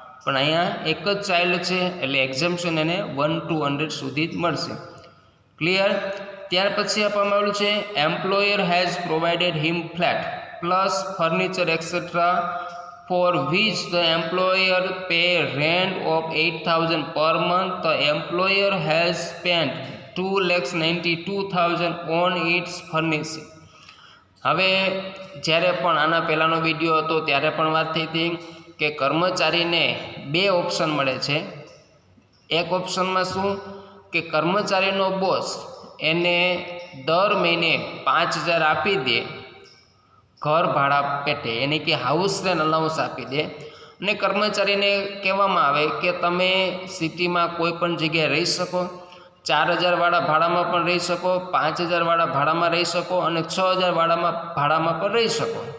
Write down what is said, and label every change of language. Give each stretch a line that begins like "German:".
Gujarati: પણ અહીંયા એક જ ચાઇલ્ડ છે એટલે એક્ઝમ્પશન એને
English: 1 to 100
Gujarati: સુધી જ મળશે. ક્લિયર. ત્યાર પછી આપવામાં આવેલું છે
English: Employer has provided him flat plus furniture etcetera for which the employer pay rent of 8,000 per month. The employer has spent 2,92,000 on its furnishing.
Gujarati: હવે જ્યારે પણ આના પહેલાંનો વિડીયો હતો ત્યારે પણ વાત થઈ હતી કે કર્મચારીને બે ઓપ્શન મળે છે. એક ઓપ્શનમાં શું કે કર્મચારીનો બોસ એને દર મહિને 5,000 આપી દે ઘર ભાડા પેટે, એને કે હાઉસ રેન્ટ અલાઉન્સ આપી દે, અને કર્મચારીને કહેવામાં આવે કે તમે સિટીમાં કોઈ પણ જગ્યાએ રહી શકો, 4,000 વાળા ભાડામાં પણ રહી શકો, 5,000 વાળા ભાડામાં રહી શકો અને 6,000 વાળામાં ભાડામાં પણ રહી શકો.